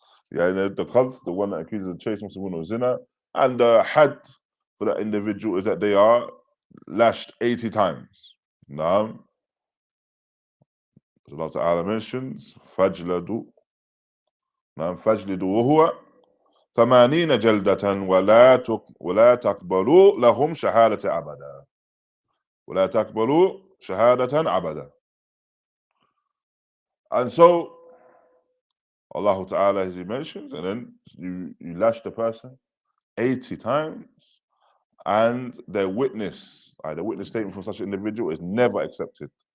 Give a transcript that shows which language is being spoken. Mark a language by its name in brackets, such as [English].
[English] The qadf, the one that accuses the chaste Muslim woman of zina, and the had for that individual is that they are lashed 80 times. Now, as Allah Ta'ala mentions, [Arabic] فَاجْلَدُوا وَهُوَ 80 جلدة ولا تقبلوا لهم شهادة أبدا. ولا تقبلوا شهادة أبدا. [English] And so Allah Ta'ala, as he mentions, and then you lash the person 80 times, and the witness statement from such an individual is never accepted.